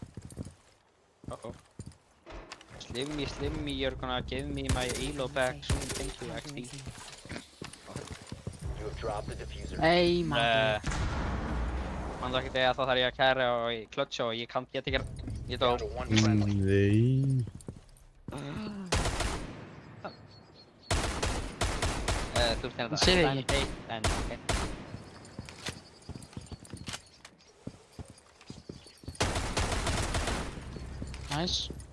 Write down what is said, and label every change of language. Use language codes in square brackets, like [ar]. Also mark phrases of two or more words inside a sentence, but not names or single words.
[en] Slimmy, you're gonna give me my elo back soon, thank you, XD. You have dropped the diffuser. [is] Nei, maður. Man ekki þegar þá þarf ég að kæra og í klötsja og ég get ekki ég dó. [en] Down to one friendly. [is] Nei. Þú veist hérna Sé þig ekki. En ok. Nice.